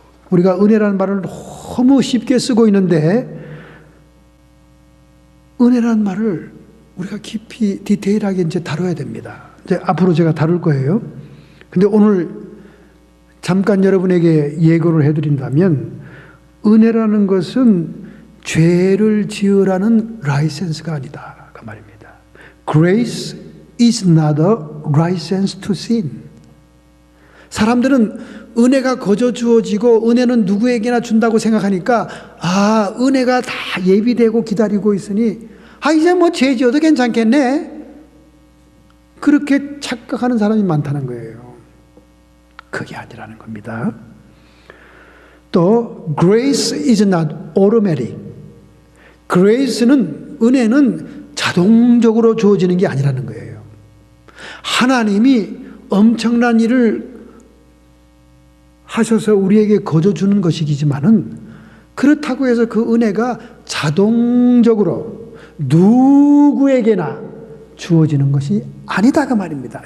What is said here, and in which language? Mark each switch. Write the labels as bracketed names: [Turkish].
[Korean] 우리가 은혜라는 말을 너무 쉽게 쓰고 있는데 은혜라는 말을 우리가 깊이 디테일하게 이제 다뤄야 됩니다. 이제 앞으로 제가 다룰 거예요. 근데 오늘 잠깐 여러분에게 예고를 해드린다면 은혜라는 것은 죄를 지으라는 라이센스가 아니다 그 말입니다. [English] Grace is not a license to sin. [Korean] 사람들은 은혜가 거저 주어지고 은혜는 누구에게나 준다고 생각하니까 은혜가 다 예비되고 기다리고 있으니 이제 죄 지어도 괜찮겠네, 그렇게 착각하는 사람이 많다는 거예요. 그게 아니라는 겁니다. [English] 또 Grace is not automatic. [Korean] Grace는, 은혜는 자동적으로 주어지는 게 아니라는 거예요. 하나님이 엄청난 일을 하셔서 우리에게 거저 주는 것이지만은 그렇다고 해서 그 은혜가 자동적으로 누구에게나 주어지는 것이 아니다 그 말입니다.